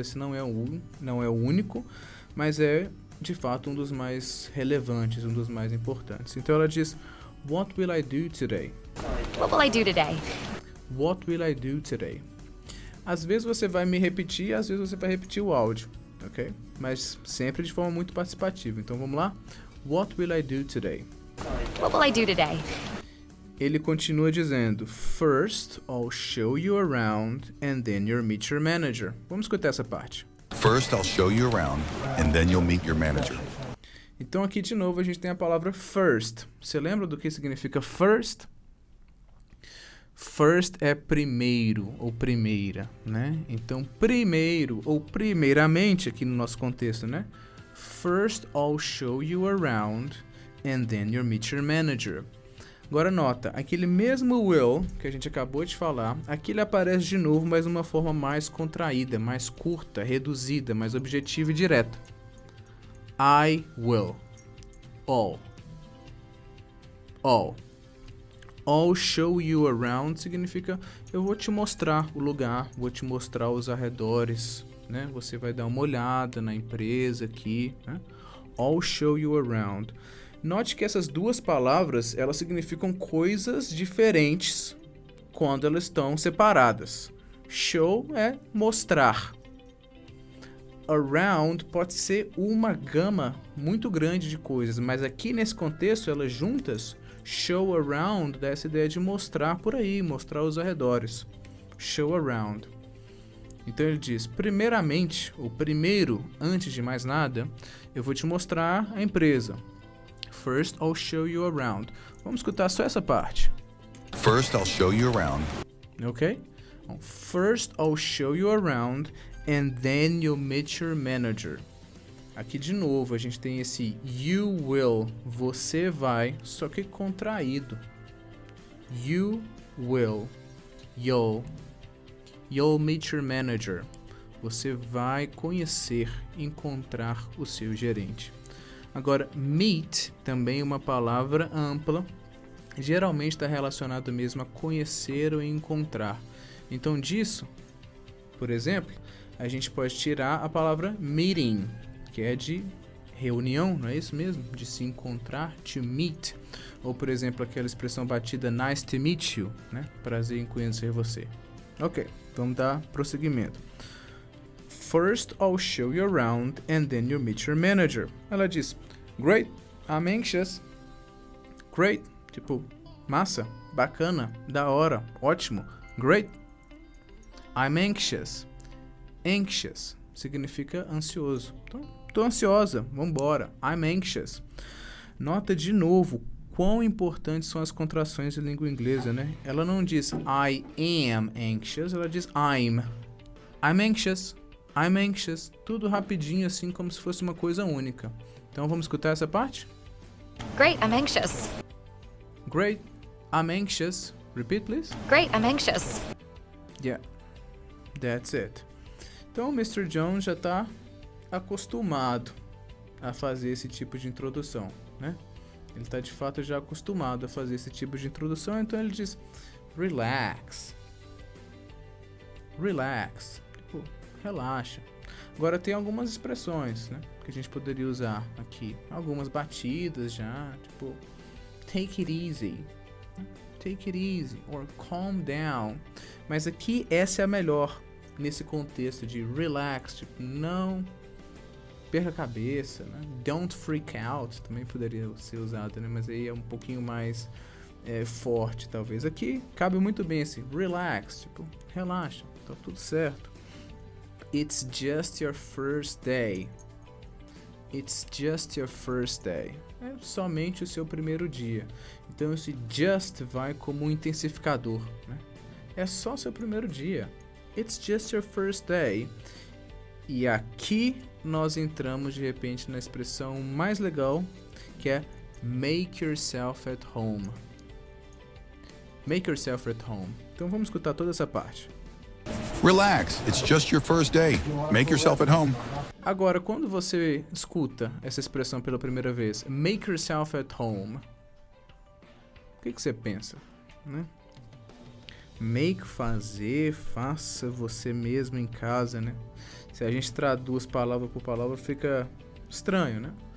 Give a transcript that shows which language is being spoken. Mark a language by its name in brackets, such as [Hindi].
[Portuguese] Esse não é o único, mas é, de fato, um dos mais relevantes, um dos mais importantes. Então, ela diz, [English] What will I do today? What will I do today? What will I do today? [Portuguese] Às vezes você vai me repetir, às vezes você vai repetir o áudio, ok? Mas sempre de forma muito participativa. Então, vamos lá? [English] What will I do today? What will I do today? [Portuguese] Ele continua dizendo, [English] First, I'll show you around and then you'll meet your manager. [Portuguese] Vamos escutar essa parte. [English] First, I'll show you around, and then you'll meet your manager. [Portuguese] Então aqui de novo a gente tem a palavra first. Você lembra do que significa first? First é primeiro ou primeira, né? Então primeiro ou primeiramente aqui no nosso contexto, né? [English] First, I'll show you around and then you'll meet your manager. [Portuguese] Agora nota, aquele mesmo will que a gente acabou de falar, aqui ele aparece de novo, mas de uma forma mais contraída, mais curta, reduzida, mais objetiva e direta. [English] I will. All. I'll show you around [Portuguese] significa eu vou te mostrar o lugar, vou te mostrar os arredores, né? Você vai dar uma olhada na empresa aqui, né? [English] I'll show you around. [Portuguese] Note que essas duas palavras, elas significam coisas diferentes quando elas estão separadas. Show é mostrar. Around pode ser uma gama muito grande de coisas, mas aqui nesse contexto, elas juntas, show around dá essa ideia de mostrar por aí, mostrar os arredores. Show around. Então ele diz, primeiramente, ou primeiro, antes de mais nada, eu vou te mostrar a empresa. [English] First, I'll show you around. [Portuguese] Vamos escutar só essa parte. [English] First, I'll show you around. Ok? First, I'll show you around and then you'll meet your manager. [Portuguese] Aqui de novo a gente tem esse you will, você vai, só que contraído. [English] You will, you'll meet your manager. [Portuguese] Você vai conhecer, encontrar o seu gerente. Agora, meet também é uma palavra ampla, geralmente está relacionado mesmo a conhecer ou encontrar. Então disso, por exemplo, a gente pode tirar a palavra meeting, que é de reunião, não é isso mesmo? De se encontrar, to meet. Ou, por exemplo, aquela expressão batida, [English] nice to meet you, [Portuguese] né? Prazer em conhecer você. Ok, vamos dar prosseguimento. [English] First, I'll show you around and then you'll meet your manager. [Portuguese] Ela diz, [English] great, I'm anxious. [Portuguese] Great, tipo, massa, bacana, da hora, ótimo. [English] Great, I'm anxious. [Portuguese] Anxious significa ansioso. Então, tô ansiosa, vambora. [English] I'm anxious. [Portuguese] Nota de novo quão importantes são as contrações de língua inglesa, né? Ela não diz [English] I am anxious, [Portuguese] ela diz [English] I'm anxious. I'm anxious. [Portuguese] Tudo rapidinho, assim, como se fosse uma coisa única. Então, vamos escutar essa parte? [English] Great, I'm anxious. Great, I'm anxious. Repeat, please. Great, I'm anxious. Yeah. That's it. [Portuguese] Então o [English] Mr. [Portuguese] Jones já está acostumado a fazer esse tipo de introdução, né? Ele está de fato já acostumado a fazer esse tipo de introdução, então ele diz relax. Relax. Tipo, relaxa. Agora tem algumas expressões, né, que a gente poderia usar aqui. Algumas batidas já, tipo [English] take it easy. Take it easy or calm down. [Portuguese] Mas aqui essa é a melhor nesse contexto de relax, tipo, não perca a cabeça, né? [English] Don't freak out [Portuguese] também poderia ser usado, né? Mas aí é um pouquinho mais forte, talvez. Aqui cabe muito bem esse relax, tipo, relaxa, tá tudo certo. [English] It's just your first day. It's just your first day. [Portuguese] É somente o seu primeiro dia. Então esse just vai como um intensificador, né? É só seu primeiro dia. [English] It's just your first day. [Portuguese] E aqui nós entramos de repente na expressão mais legal, que é [English] make yourself at home. Make yourself at home. [Portuguese] Então vamos escutar toda essa parte. [English] Relax, it's just your first day. Make yourself at home. [Portuguese] Agora, quando você escuta essa expressão pela primeira vez, [English] make yourself at home, [Portuguese] o que você pensa, né? Make, fazer, faça você mesmo em casa, né? Se a gente traduz palavra por palavra fica estranho, né?